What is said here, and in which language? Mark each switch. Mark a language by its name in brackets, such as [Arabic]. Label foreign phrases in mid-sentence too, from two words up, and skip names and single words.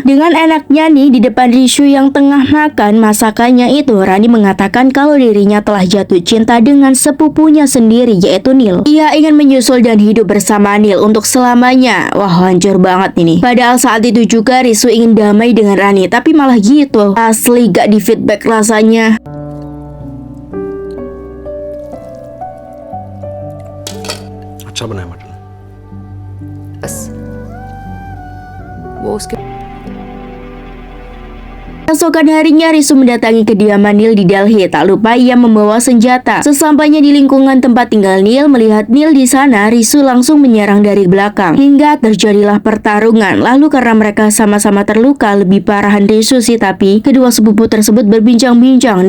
[Indonesian] Dengan enaknya nih di depan Rishu yang tengah makan masakannya itu, Rani mengatakan kalau dirinya telah jatuh cinta dengan sepupunya sendiri, yaitu Neil. Ia ingin menyusul dan hidup bersama Neil untuk selamanya. Wah, hancur banget ini. Padahal saat itu juga Rishu ingin damai dengan Rani, tapi malah gitu. Asli gak di feedback rasanya. [Hindi] अच्छा बना है मटन। बस वो उसके [Indonesian] Esokan harinya Risu mendatangi kediaman Neil di Delhi. Tak lupa ia membawa senjata. Sesampainya di lingkungan tempat tinggal Neil, melihat Neil di sana, Risu langsung menyerang dari belakang hingga terjadilah pertarungan. Lalu karena mereka sama-sama terluka, lebih parahan Risu sih, tapi kedua sepupu tersebut berbincang-bincang.